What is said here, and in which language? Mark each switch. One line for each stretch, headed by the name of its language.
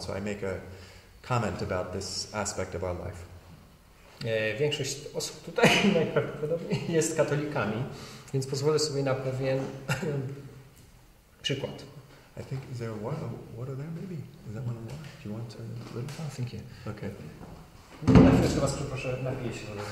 English: So I make a comment about this aspect of our life.
Polish: Większość osób tutaj najprawdopodobniej jest katolikami, więc pozwolę sobie na pewien przykład.
English: I think, is there a water there maybe? Is that one of water? Do you want to? Oh, thank you. Okay.
Polish: Na chwilę was proszę, napiję się.